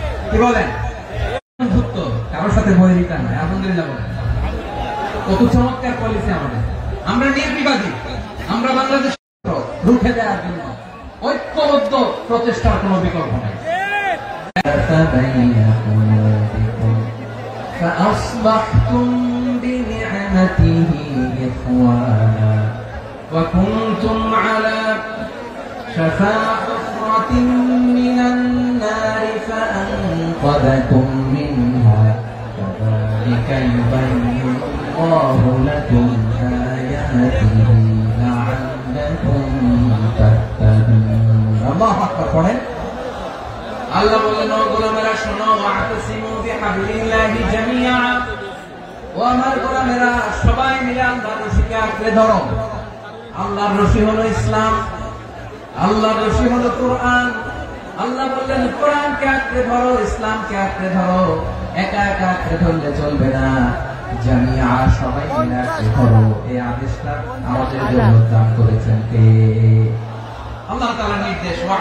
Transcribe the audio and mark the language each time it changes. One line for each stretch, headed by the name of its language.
Bangla: কি বলেন? বন্ধুত্ব, কারোর সাথে বৈরিতা নাই। আলহামদুলিল্লাহ বলেন। কত চমৎকার পলিসি আমাদের। আমরা নির্বিবাদী, আমরা বাংলাদেশ রুখে দেওয়ার জন্য ঐক্যবদ্ধ প্রচেষ্টার কোনো বিকল্প নাই।
Arabic: فأصبحتم بنعمته إخوانا وكنتم على شفا حفرة من النار فأنقذكم منها كذلك يبين الله لكم آياته لعلكم تهتدون الله أكبر قرآن
Bangla: আল্লাহ বললেন, ও গোলামেরা শোনো,
Arabic: ওয়াতাসিমু বিহাবলিল্লাহি জামিআ,
Bangla: ও আমার গোলামেরা সবাই মিলে আল্লাহর রশিকে আঁকড়ে ধরো। আল্লাহর রশি হলো ইসলাম, আল্লাহর রশি হলো কোরআন। আল্লাহ বললেন কোরআনকে আঁকড়ে ধরো, ইসলামকে আঁকড়ে ধরো। একা একা আঁকড়ে ধরলে চলবে না, জামিআ সবাই মিলে আঁকড়ে ধরো। এই আদেশটা আমাদের জন্য দান করেছেন কে? আল্লাহ তাআলার নির্দেশ।